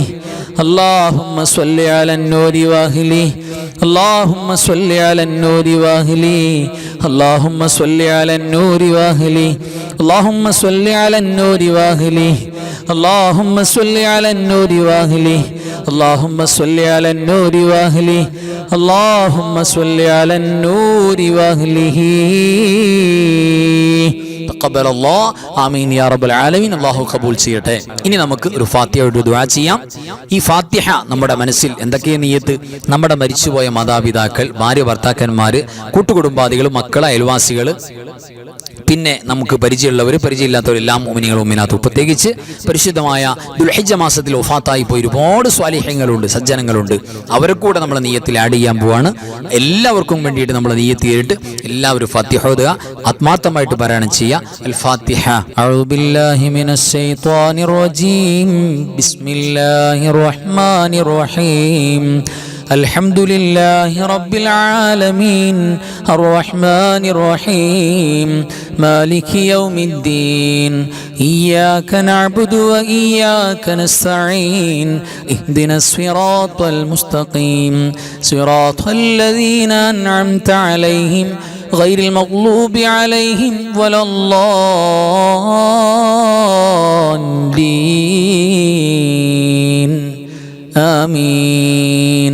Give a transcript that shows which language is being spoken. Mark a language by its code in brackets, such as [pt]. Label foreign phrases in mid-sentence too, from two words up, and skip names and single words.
[ar] اللهم صل على النور واهلي اللهم صل على النور واهلي اللهم صل على النور واهلي اللهم صل على النور واهلي اللهم صل على النور واهلي اللهم صل على النور واهلي اللهم صل على النور واهله تقبل الله آمين يا رب العالمين. [ml] അല്ലാഹു ഖബൂൽ ചെയ്യട്ടെ. ഇനി നമുക്ക് ഒരു ഫാത്തിഹയുടെ ദുആ ചെയ്യാം. ഈ ഫാത്തിഹ നമ്മുടെ മനസ്സിൽ എന്തൊക്കെ നിയ്യത്ത്? നമ്മുടെ മരിച്ചുപോയ മാതാപിതാക്കൾ, ഭാര്യ ഭർത്താക്കന്മാര്, കൂട്ടുകുടുംബാദികൾ, മക്കൾ, അയൽവാസികൾ, പിന്നെ നമുക്ക് പരിചയമുള്ളവർ, പരിചയമില്ലാത്തവരെല്ലാം മുഅ്മിനീങ്ങൾ മുഅ്മിനാത്ത്, പ്രത്യേകിച്ച് പരിശുദ്ധമായ ദുൽഹിജ്ജ മാസത്തിൽ വഫാത്തായി പോയി ഒരുപാട് സ്വാലിഹ്യങ്ങളുണ്ട്, സജ്ജനങ്ങളുണ്ട്. അവരെ കൂടെ നമ്മൾ നിയ്യത്തിൽ ആഡ് ചെയ്യാൻ പോവാണ്. എല്ലാവർക്കും വേണ്ടിയിട്ട് നമ്മൾ നിയ്യത്ത് ചെയ്തിട്ട് എല്ലാവരും ഫാത്തിഹ ഓതുക, ആത്മാർത്ഥമായിട്ട് പാരായണം ചെയ്യുക. [ar] الفاتحة. أعوذ بالله من الشيطان الرجيم. بسم الله الرحمن الرحيم. الحمد لله رب العالمين الرحمن الرحيم مالك يوم الدين إياك نعبد وإياك نستعين اهدنا الصراط المستقيم صراط الذين أنعمت عليهم غير المغلوب عليهم ولا الضالين آمين.